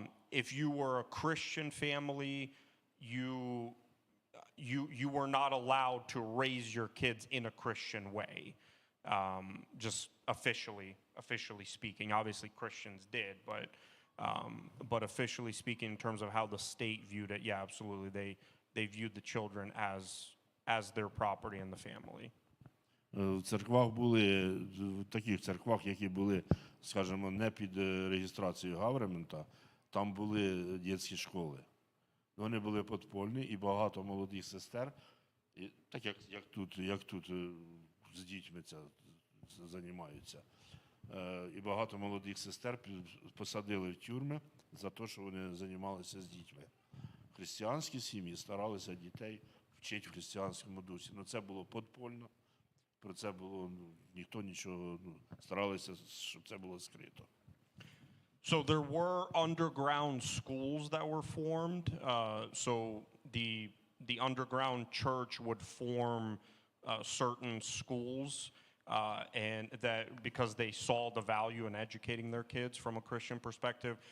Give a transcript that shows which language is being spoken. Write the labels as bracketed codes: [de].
[en] If you were a Christian family, you were not allowed to raise your kids in a Christian way, just officially speaking. Obviously, Christians did, but officially speaking, in terms of how the state viewed it, yeah, absolutely, they viewed the children as their property in the family. [uk] В церквах були, в таких церквах, які були, скажімо, не під реєстрацією гавермента, там були дитячі школи. Вони були підпольні, і багато молодих сестер, і, так як тут з дітьми це займаються. І багато молодих сестер посадили в тюрми за те, що вони займалися з дітьми. Християнські сім'ї старалися дітей вчити в християнському дусі. Ну, це було підпольно, про це було, ніхто нічого, старалися, щоб це було скрито. [en] So there were underground schools that were formed. So the underground church would form certain schools, and that because they saw the value in educating their kids from a Christian perspective.